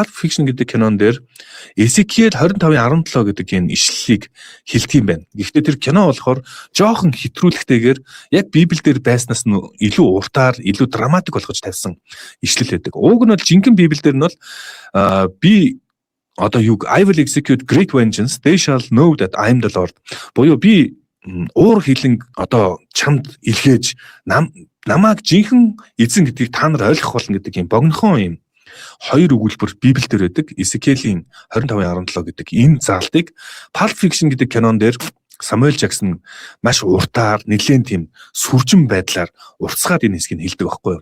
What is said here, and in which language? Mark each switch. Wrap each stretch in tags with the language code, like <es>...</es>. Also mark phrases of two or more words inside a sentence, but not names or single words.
<mn>Pulp Fiction гэдэг кинон дээр Ezekiel 25:17 гэдэг энэ ишлэлийг хэлдэг юм байна. Гэхдээ тэр кино болохоор жоохон хэтрүүлэгтэйгээр яг Библиэлд байснаас нь илүү уртаар, илүү драматик болгож тавьсан ишлэл байдаг. Уг нь бол жинхэнэ Библиэлд нь бол би одоо юу</mn> <en>I will execute great vengeance, they shall know that I am the Lord.</en> <mn>Буюу би уур хилэн одоо чамд илгээж намайг жинхэнэ эзэн гэдгийг та нар ойлгох болно гэдэг юм богинохон юм хоёр өгүүлбэр Библиэлд байдаг. Ezekiel-ийн 25:17 гэдэг энэ заалтыг Pulp Fiction гэдэг кинон дээр Samuel Jackson маш уртаар нэлээд тийм сүржин байдлаар уртсгаад энэ хэсгийг хэлдэг байхгүй юу?</mn>